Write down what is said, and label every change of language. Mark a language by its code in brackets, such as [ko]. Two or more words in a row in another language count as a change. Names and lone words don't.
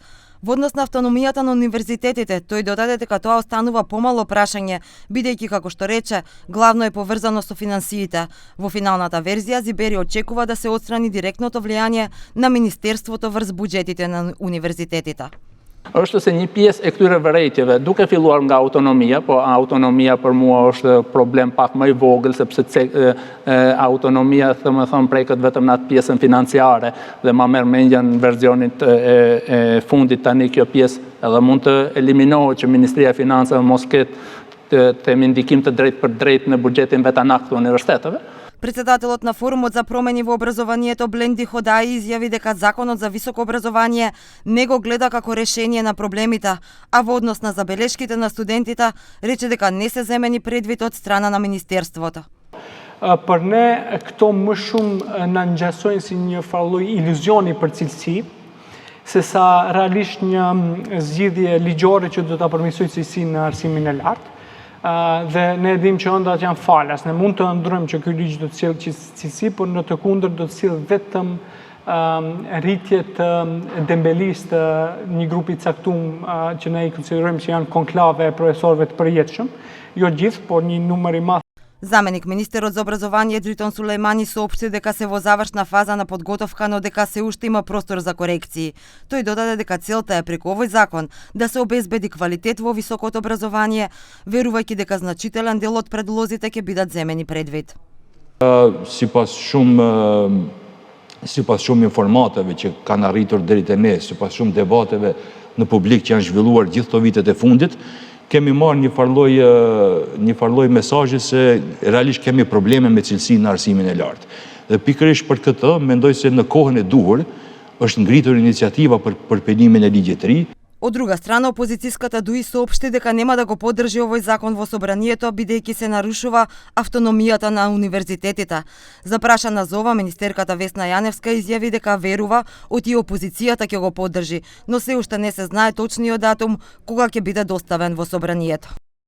[mk] Во однос на автономијата на универзитетите, тој додаде дека тоа останува помало прашање, бидејќи, како што рече, главно е поврзано со финансиите. Во финалната верзија Зибери очекува да се отстрани директното влијание на Министерството врз буџетите на универзитетите. [sq] Është se një pjesë e këtyre vërejtjeve, duke filluar nga autonomia, po autonomia për mua është problem pak më i vogël, sepse autonomia thëmë preket vetëm në atë pjesën financiare dhe ma merr mendja në versionit e fundit tani kjo pjesë edhe mund të eliminohet që Ministria e Financave mos ketë të ndikim të drejt për drejt në buxhetin vetanakt të universiteteve. [mk] Председателот на Форумот за промени во образованието Бленди Ходаи изјави дека Законот за високо образование не го гледа како решение на проблемите, а во однос на забелешките на студентите рече дека не се земени предвид од страна на Министерството. [sq] Për ne, këto më shumë na ngjasojnë si një farlloj iluzioni për cilësi, sesa realisht një zgjidhje ligjore që do ta përmirësojë cilësinë në arsimin e lartë. Dhe ne dim që ëndrat janë falas. Ne mund të ëndrojmë që ky ligj do të sjellë cilësi, por në të kundërt do të sjellë vetëm rritje të dembelisë të një grupi caktuar që ne i konsiderojmë që janë konklave e profesorëve të përjetshëm, jo gjithë, por një numër i madh. [mk] Заменик министерот за образование Дритон Сулејмани соопшти дека се во завршна фаза на подготовка, но дека се уште има простор за корекции. Тој додаде дека целта е преку овој закон да се обезбеди квалитет во високото образование, верувајќи дека значителен дел од предлозите ќе бидат земени предвид. [sq] Sipas shumë informatave që kanë arritur deri te ne, sipas shumë debateve në publik që janë zhvilluar gjithë këto vitet e fundit, kemi marrë një farlloj mesazhi se realisht kemi probleme me cilësinë në arsimin e lartë. Dhe pikërisht për këtë, mendoj se në kohën e duhur është ngritur iniciativa për përpenimin e ligjit të ri. [mk] Од друга страна, опозицијската ДУИ соопшти дека нема да го поддржи овој закон во собранието, бидејќи се нарушува автономијата на универзитетите. Запрашана за ова, министерката Весна Јаневска изјави дека верува оти опозицијата ќе го поддржи, но се уште не се знае точниот датум кога ќе биде доставен во собранието.